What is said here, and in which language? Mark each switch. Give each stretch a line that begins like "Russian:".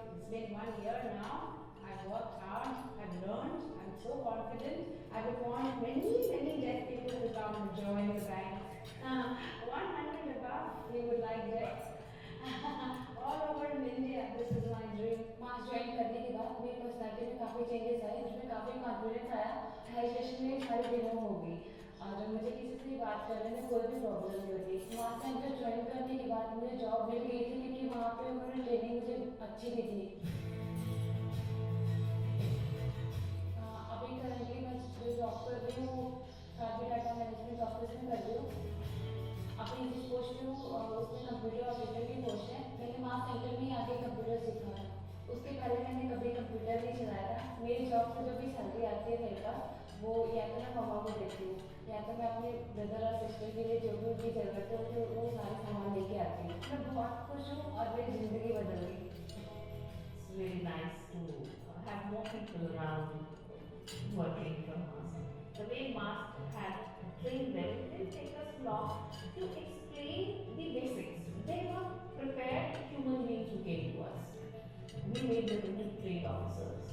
English: It's been 1 year now. I've worked hard, I've learned, I'm so confident. I would want many deaf people to come and join the bank. 100 above, we would like that. All over in India, this is my dream.
Hindi: Mass join करने के बाद मेरी personality में काफ़ी changes आए, मुझमें काफ़ी confidence आया, हाई स्टेशन में सारी डेमो हो गई, और मुझे किसी से बात करने में कोई भी प्रॉब्लम नहीं होती। मास सेंटर ज्वाइन करने के बाद मुझे जॉब मिल गई थी, क्योंकि वहाँ पे उन्होंने ट्रेनिंग मुझे अच्छी दी थी। अभी करंटली मैं जो जॉब कर रही हूँ, काफ़ी डाटा मैनेजमेंट ऑफिस में कर रही हूँ। अपनी जिस पोस्ट पे हूँ उसमें कंप्यूटर ऑपरेटर की पोस्ट है। मैंने मास सेंटर में ही आके कंप्यूटर सीखा है, उसके पहले मैंने कभी कंप्यूटर नहीं चलाया था। मेरी जॉब से जो भी सैलरी आती है मेरे पास, वो या तो मैं मम्मा को देती हूँ, या तो मैं अपने ब्रदर और सिस्टर के लिए जो भी उनकी ज़रूरत है वो सारे सामान लेके आती हूँ। मैं बहुत खुश हूँ और मेरी ज़िंदगी बदल गई।
English: It's really nice to have more people around working from us. The way Mask had trained them, it didn't take us long to explain the basics. They were prepared human beings who came to us. We made them into trained officers.